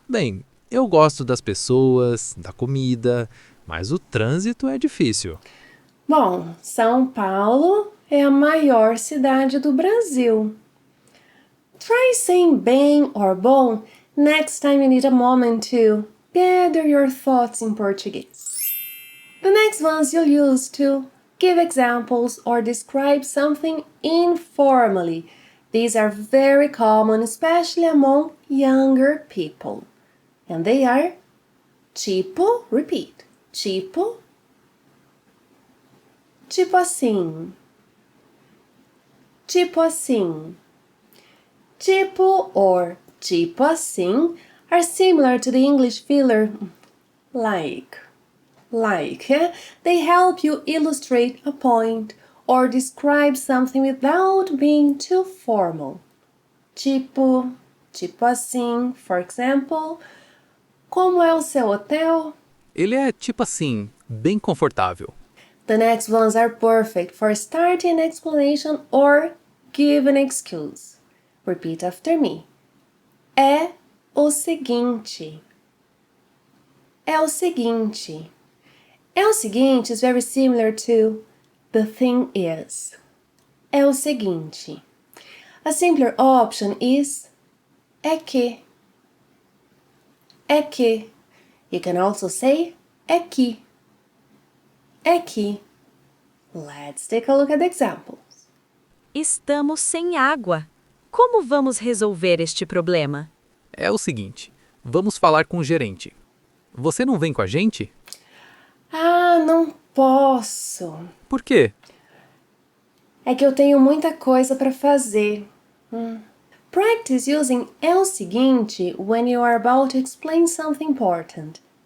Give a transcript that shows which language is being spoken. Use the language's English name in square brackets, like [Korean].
[Portuguese] Bem, eu gosto das pessoas, da comida, mas o trânsito é difícil. Bom, São Paulo é a maior cidade do Brasil. [English] Try saying bem or bom next time you need a moment to gather your thoughts in Portuguese. The next ones you'll use to give examples or describe something informally. These are very common, especially among younger people. And they are tipo, repeat, tipo, [Portuguese] tipo assim, tipo assim. [English] Tipo or tipo assim are similar to the English filler like. Yeah? They help you illustrate a point or describe something without being too formal. [Portuguese] Tipo, tipo assim, [English] for example, [Portuguese] como é o seu hotel? Ele é tipo assim, bem confortável. [English] The next ones are perfect for starting an explanation or give an excuse. Repeat after me. [Portuguese] É o seguinte. É o seguinte. [English] É o seguinte is very similar to the thing is. [Portuguese] É o seguinte. [English] A simpler option is é que. É que. You can also say é que. É que. Let's take a look at the examples. [Portuguese] Estamos sem água. Como vamos resolver este problema? É o seguinte, vamos falar com o gerente. Você não vem com a gente? Ah, não posso. Por quê? É que eu tenho muita coisa para fazer. [English] Practice using é o seguinte when you are about to explain something important.